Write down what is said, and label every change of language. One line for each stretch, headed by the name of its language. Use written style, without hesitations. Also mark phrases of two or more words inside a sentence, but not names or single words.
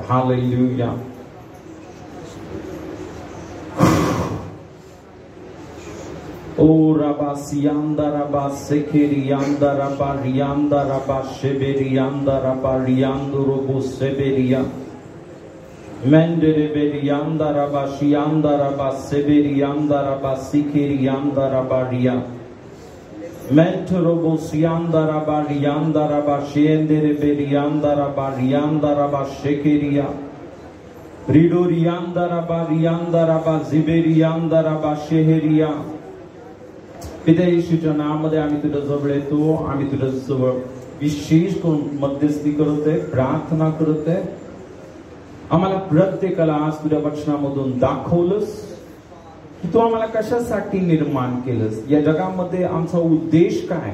Marathi: हालेलुया. ओ रबा सियांदा रबा सेकेरियांदा रबा रियांदा रबा शेबेरियांदा रबा रियांदो रोबो सेबेरिया Mendere beri yandara bashi yandara baseberi yandara basikiri yandara baria. Mentorobo siyandara bari yandara bashiendere beri yandara bari yandara bashekeria. Ridori yandara bari yandara baziberi yandara basheheria. पिता येशूच्या नावामध्ये आम्ही तुझ्या जवळ येतो, आम्ही तुझ्या जवळ विशेष करून मध्यस्थी करतोय, प्रार्थना करतोय. आम्हाला प्रत्येकाला आज तुझ्या वचनामधून दाखवलंस की तू आम्हाला कशासाठी निर्माण केलंस, या जगामध्ये आमचा उद्देश काय.